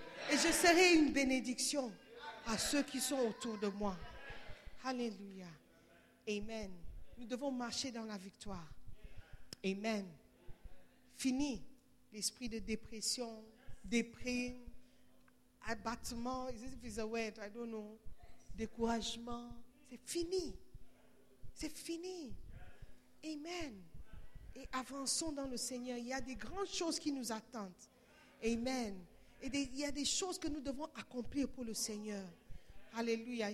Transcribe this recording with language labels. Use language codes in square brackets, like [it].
[fr] Et je serai une bénédiction à ceux qui sont autour de moi. Alléluia. Amen. Nous devons marcher dans la victoire. Amen. Fini l'esprit de dépression, déprime. [en] Abattement, is this a word? I don't know. [fr] Découragement, c'est fini. C'est fini. Amen. Et avançons dans le Seigneur. Il y a des grandes choses qui nous attendent. Amen. Et il y a des choses que nous devons accomplir pour le Seigneur. Alléluia.